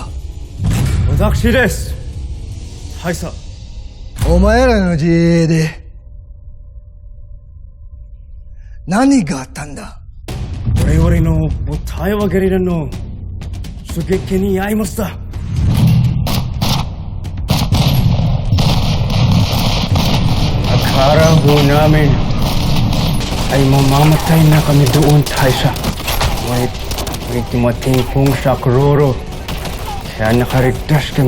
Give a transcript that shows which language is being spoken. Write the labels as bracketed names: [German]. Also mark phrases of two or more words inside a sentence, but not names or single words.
[Japanese] 私です。大佐。お前らの自衛で何があったんだ。我々の対話ゲリラの出撃に遭いました。 [Filipino] Akala ho namin ay mamamatay na kami doon, Taisa. Ngunit may dumating pong sakroro, kaya nakaligtas kami.